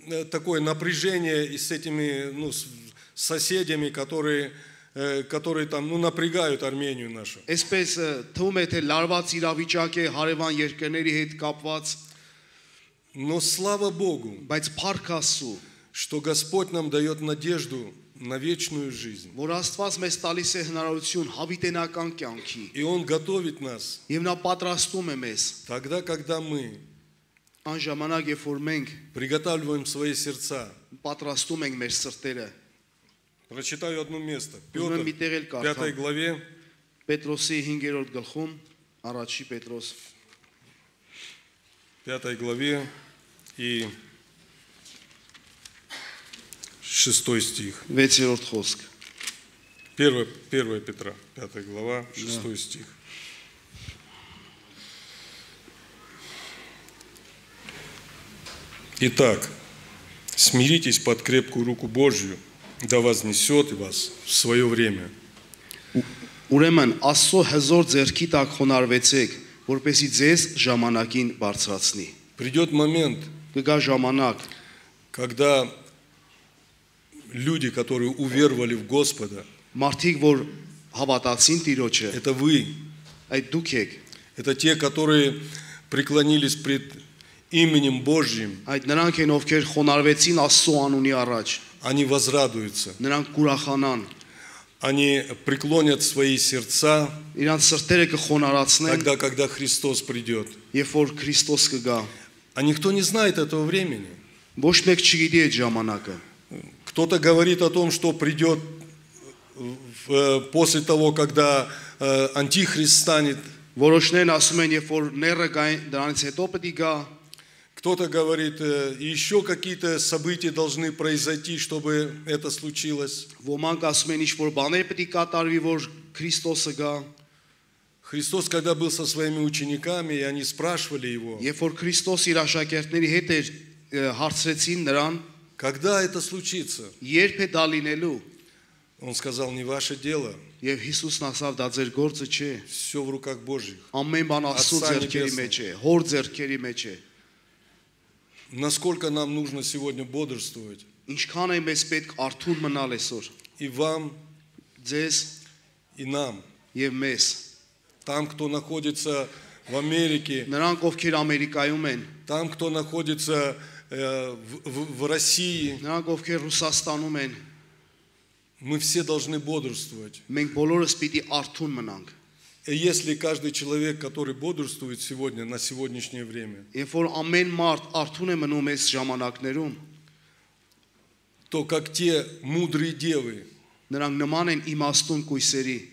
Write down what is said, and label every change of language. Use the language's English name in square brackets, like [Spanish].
[Russian] такое напряжение и с этими с соседями, которые там напрягают Армению нашу. [Armenian] Այսպես թվում է թե լարված իրավիճակ է հարևան երկրների հետ կապված, [Russian] Но слава Богу, [Armenian] բայց փառք Աստծո, [Russian] что Господь нам дает надежду на вечную жизнь. [Armenian] որ Աստված մեզ տալիս է հնարավորություն հավիտենական կյանքի [Russian] И Он готовит нас [Armenian] եւ նա պատրաստում է մեզ [Russian] тогда, когда мы [Armenian] այն ժամանակ երբ որ մենք [Russian] приготавливаем свои сердца. [Armenian] պատրաստում ենք մեր սրտերը [Russian] Прочитаю одно место. [Armenian] Ուզում եմ [Russian] Петр, [Armenian] մի տեղ էլ 5 կարդամ [Russian] главе, [Armenian] Պետրոսի 5-րդ գլխում առաջի Պետրոս [Russian] 5 главе и 6 стих. [Armenian] 6-րդ խոսք [Russian] 1 Петра, 5 глава, 6 стих. Итак, смиритесь под крепкую руку Божью, да вознесет вас в свое время. [Armenian] Ուրեմն Աստծո հզոր ձեռքի տակ խոնարհվեցեք որպեսզի ձեզ ժամանակին բարձրացնի [Russian] Придет момент, [Armenian] կգա ժամանակ [Russian] когда люди, которые уверовали в Господа, [Armenian] մարդիկ որ հավատացին Տիրոջը [Russian] это вы, [Armenian] այդ դուք եք [Russian] это те, которые преклонились пред именем Божьим, [Armenian] այդ նրանք են ովքեր խոնարհվեցին Աստծո անունի առաջ [Russian] они возрадуются, [Armenian] նրանք կուրախանան [Russian] они преклонят свои сердца [Armenian] իրանց սրտերը կխոնարհացնեն [Russian] тогда, когда Христос придет. [Armenian] երբ որ Քրիստոս կգա [Russian] А никто не знает этого времени. [Armenian] ոչ մեկ չգիտի այդ ժամանակը [Russian] Кто-то говорит о том, что придет после того, когда Антихрист станет. [Armenian] որոշներն ասում են երբ որ ները գա դրանից հետո պետք է գա [Russian] Кто-то говорит, еще какие-то события должны произойти, чтобы это случилось. [Armenian] ոմանք ասում են ինչ որ բաներ պետք է կատարվի որ Քրիստոսը գա [Russian] Христос, когда был со своими учениками, и они спрашивали Его, [Armenian] երբ որ Քրիստոս իր աշակերտների հետ էր հարցրեցին նրան [Russian] когда это случится? [Armenian] երբ է դա լինելու [Russian] Он сказал, не ваше дело, [Armenian] եւ Հիսուսն ասավ դա ձեր գործը չէ [Russian] все в руках Божьих. [Armenian] ամեն բան Աստծո Atsa ձեռքերի [Russian] Nebesna. [Armenian] մեջ է հոր ձեռքերի մեջ է [Russian] Насколько нам нужно сегодня бодрствовать? [Armenian] ինչքան է մեզ պետք արթուն մնալ այսօր [Russian] И вам, [Armenian] ձեզ [Russian] и нам. [Armenian] եւ մեզ [Russian] Там, кто находится в Америке, [Armenian] նրանք ովքեր Ամերիկայում են [Russian] там, кто находится в России, [Armenian] նրանք ովքեր Ռուսաստանում են [Russian] мы все должны бодрствовать. [Armenian] մենք բոլորս պիտի արթուն մնանք [Russian] И если каждый человек, который бодрствует сегодня, на сегодняшнее время, [Armenian] երբ որ ամեն մարդ արթուն է մնում այս ժամանակներում [Russian] то как те мудрые девы, [Armenian] նրանք նման են իմաստուն կույսերի